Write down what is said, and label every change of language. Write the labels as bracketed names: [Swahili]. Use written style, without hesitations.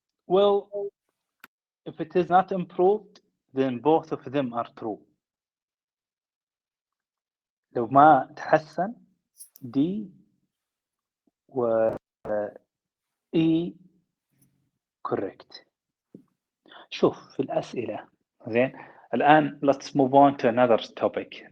[English] Well, if it is not improved, then both of them are true. [Arabic] لو ما تحسن D و E correct. شوف في الأسئلة زين الآن [English] let's move on to another topic.